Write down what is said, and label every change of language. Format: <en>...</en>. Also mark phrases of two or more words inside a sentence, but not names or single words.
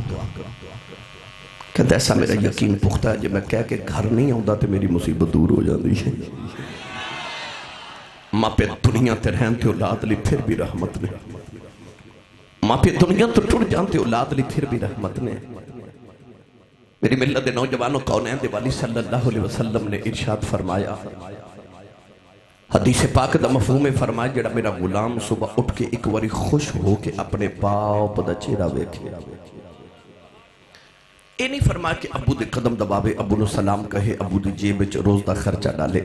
<ur>کہتا ایسا میرا یقین پختہ ہے جب میں کہہ کے گھر نہیں آتا تو میری مصیبت دور ہو جاتی ہے.</ur> <pa>ماپے دنیا تے رہن تے اولاد لئی فیر بھی رحمت نے. ماپے دنیا توں ٹٹ جاتے اولاد لئی فیر بھی رحمت نے. میری ملت دے نوجواناں کونین دے والی</pa> <ar>صلى الله عليه وسلم</ar> <pa>نے ارشاد فرمایا حدیث پاک دا مفہوم ہے فرمایا جیہڑا میرا غلام صبح اٹھ کے ایک باری خوش ہو کے اپنے باپ دا چہرہ ویکھے یہ نہیں فرمایا کہ ابو دے قدم دباوے ابو نوں سلام کہے ابو دی جیب وچ روز دا خرچہ ڈالے.</pa>